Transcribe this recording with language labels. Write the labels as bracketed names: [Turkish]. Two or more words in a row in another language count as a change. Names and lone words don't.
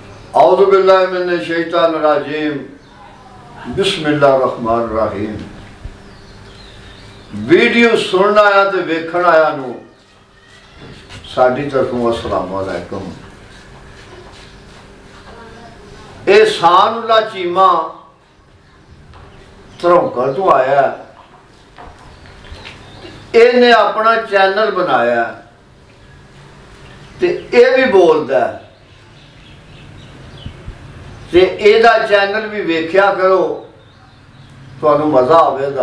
[Arabic] أعوذ بالله من الشيطان الرجيم. بسم الله الرحمن الرحيم. [Punjabi] ویڈیو سننا آیا تو ویکھن آیا نوں ساڈی طرفوں [Arabic] السلام علیکم. [Punjabi] احسان اللہ چیمہ دھرونکل تو آیا، انہیں اپنا چینل بنایا تے یہ بھی بولتا ہے تے ایدا چینل بھی ویکھیا کرو، تہانوں مزہ آویگا.